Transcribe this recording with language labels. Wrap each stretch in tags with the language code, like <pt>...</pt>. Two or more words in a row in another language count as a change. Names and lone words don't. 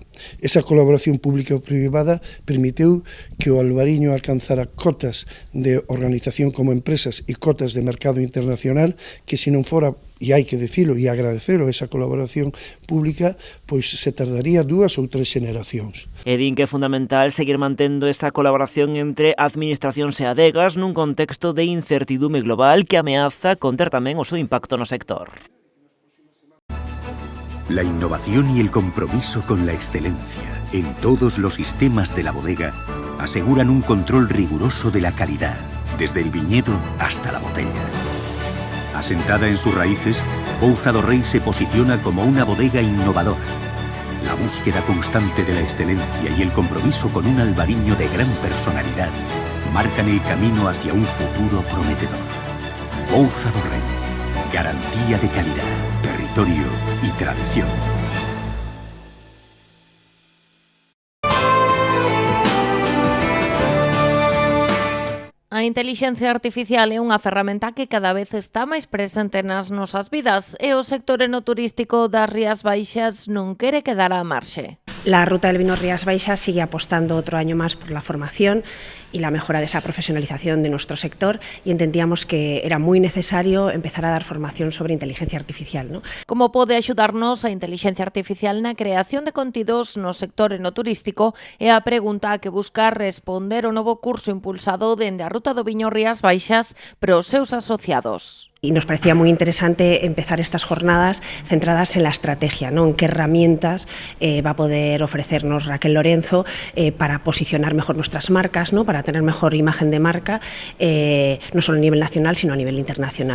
<gl>Esa colaboración pública-privada permitiu que o Albariño alcanzara cotas de organización como empresas e cotas de mercado internacional que, se non fora, e hai que dicilo e agradecelo, esa colaboración pública, pois se tardaría 2 ou 3 xeneracións. E din que é fundamental seguir mantendo esa colaboración entre administracións e adegas nun contexto de incertidume global que ameaza conter tamén o seu impacto no sector.</gl> <es>La innovación y el compromiso con la excelencia en todos los sistemas de la bodega aseguran un control riguroso de la calidad, desde el viñedo hasta la botella. Asentada en sus raíces, Pouza do Rei se posiciona como una bodega innovadora. La búsqueda constante de la excelencia y el compromiso con un albariño de gran personalidad marcan el camino hacia un futuro prometedor. Pouza do Rei, garantía de calidad, territorio y tradición.</es> <gl>A intelixencia artificial é unha ferramenta que cada vez está máis presente nas nosas vidas, e o sector enoturístico das Rías Baixas non quere quedar á marxe.</gl> <es>La Ruta del Vino Rías Baixas sigue apostando otro año más por la formación y la mejora de esa profesionalización de nuestro sector, y entendíamos que era muy necesario empezar a dar formación sobre inteligencia artificial, ¿no?</es> <gl>Como pode axudarnos a inteligencia artificial na creación de contidos no sector enoturístico é a pregunta a que busca responder o novo curso impulsado dende a Ruta do Viño Rías Baixas para os seus asociados.</gl> <es>Y nos parecía muy interesante empezar estas jornadas centradas en la estrategia, ¿no? En qué herramientas va a poder ofrecernos Raquel Lorenzo para posicionar mejor nuestras marcas, ¿no? Para para tener mejor imagen de marca, no solo a nivel nacional, sino a nivel internacional.</es>